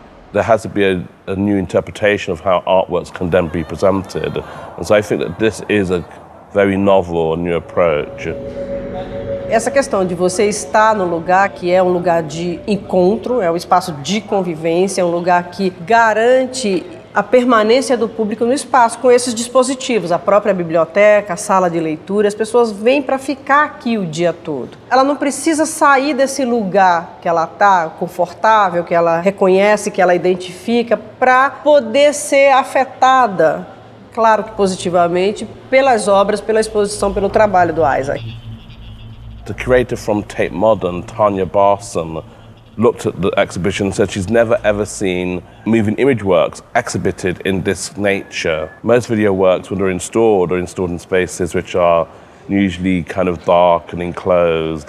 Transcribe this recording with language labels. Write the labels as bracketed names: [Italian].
[English] There has to be a new interpretation of how artworks can then be presented. And so I think that this is a very novel and new approach. [Portuguese] Essa questão de você estar no lugar que é um lugar de encontro, é um espaço de convivência, é um lugar que garante a permanência do público no espaço com esses dispositivos, a própria biblioteca, a sala de leitura, as pessoas vêm para ficar aqui o dia todo. Ela não precisa sair desse lugar que ela está confortável, que ela reconhece, que ela identifica, para poder ser afetada, claro que positivamente, pelas obras, pela exposição, pelo trabalho do Isaac. [English] The curator from Tate Modern, Tanya Barson, looked at the exhibition and said she's never ever seen moving image works exhibited in this nature. Most video works, when they're installed, are installed in spaces which are usually kind of dark and enclosed.